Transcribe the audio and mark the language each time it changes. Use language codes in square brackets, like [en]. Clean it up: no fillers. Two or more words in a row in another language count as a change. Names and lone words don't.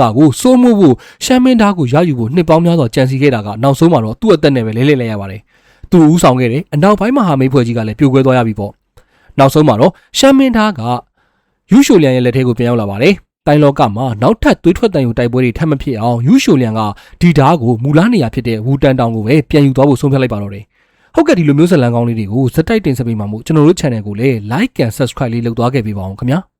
[my] ကိုစိုးမိုးဖို့ရှမ်းမင်းသားကိုရယူဖို့နှစ်ပေါင်းများစွာကြံစည်ခဲ့တာကနောက်ဆုံးမှာတော့သူ့အသက်နဲ့ပဲလဲလဲလိုက်ရပါတယ်သူဦးဆောင်ခဲ့တဲ့အနောက်ပိုင်းမဟာမိတ်ဖွဲ့ကြီးကလည်းပြိုကွဲသွားရပြီပေါ့နောက်ဆုံးမှာတော့ရှမ်းမင်းသားကယူရှိုလျံရဲ့လက်ထဲကိုပြန်ရောက်လာပါတယ်တိုင်းလောကမှာနောက်ထပ်သွေးထွက်တန်ယူတိုက်ပွဲတွေထပ်မဖြစ်အောင်ယူရှိုလျံကဒီဓာတ်ကိုမူလားနေရာဖြစ်တဲ့ဝူတန်တောင်ကိုပဲပြန်ယူသွားဖို့ဆုံးဖြတ်လိုက်ပါတော့တယ်ဟုတ်ကဲ့ဒီလိုမျိုးဇာတ်လမ်းကောင်းလေးတွေကိုစက်တိုက်တင်ဆက်ပေးမှာမို့ကျွန်တော်တို့ channel ကိုလည်း [en] like and subscribe [my] လေးလုပ်သွားခဲ့ပေးပါအောင်ခင်ဗျာ